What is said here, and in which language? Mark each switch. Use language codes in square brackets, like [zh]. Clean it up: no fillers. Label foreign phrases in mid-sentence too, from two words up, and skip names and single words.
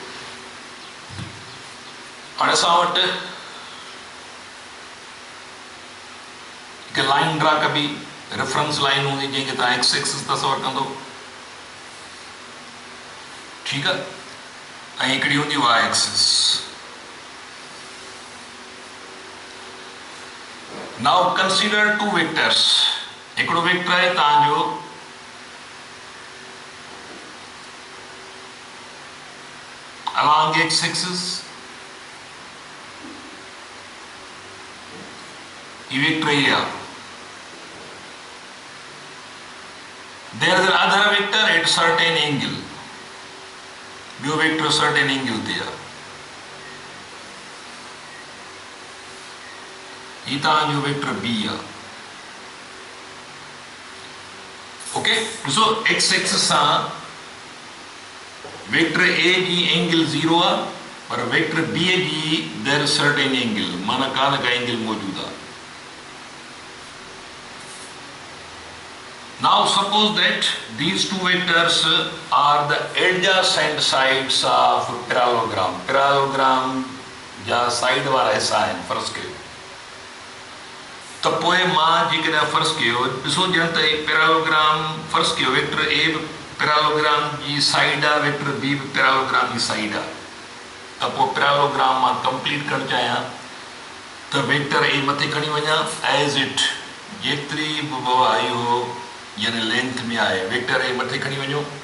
[sd] हाणे असां वटि हिकु [en] line draw [sd] कबी, [en] reference line [sd] हूंदी जंहिंखे तव्हां [en] x axis [sd] तस्वर कंदो. ठीकु आहे, ऐं हिकिड़ी हूंदी [en] y axis. Now consider two vectors. [sd] हिकिड़ो वेक्टर आहे तव्हांजो [en] along x axis. [hi] ये वेक्टर है. [en] There is another vector at certain angle. [sd] ॿियो वेक्टर [en] certain angle [sd] ते आहे. ही तव्हांजो वेक्टर b आहे. ओके, ॾिसो [en] x axis [sd] सां [en] vector A [sd] जी एंगल 0 आहे, पर [en] vector B [sd] जी [en] there certain angle, [sd] माना का न का एंगल मौजूद आहे. [en] Now suppose that these two vectors are the adjacent sides of parallelogram. [sd] Parallelogram जा साइड वारा हिस्सा आहिनि फ़र्ज़ कयो त पोइ मां जेकॾहिं फ़र्ज़ कयो ॾिसो ॼण त पैरालोग्राम फ़र्ज़ कयो [en] vector A [sd] बि पैरालोग्राम जी साइड आहे, [en] vector B [sd] बि पैरालोग्राम जी साइड आहे, त पोइ पैरालोग्राम मां कंप्लीट करणु चाहियां त [en] vector A [sd] मथे खणी वञा [en] as it [sd] जेतिरी बि इहो यानी लेंथ में आहे [en] vector A [sd] मथे खणी वञो,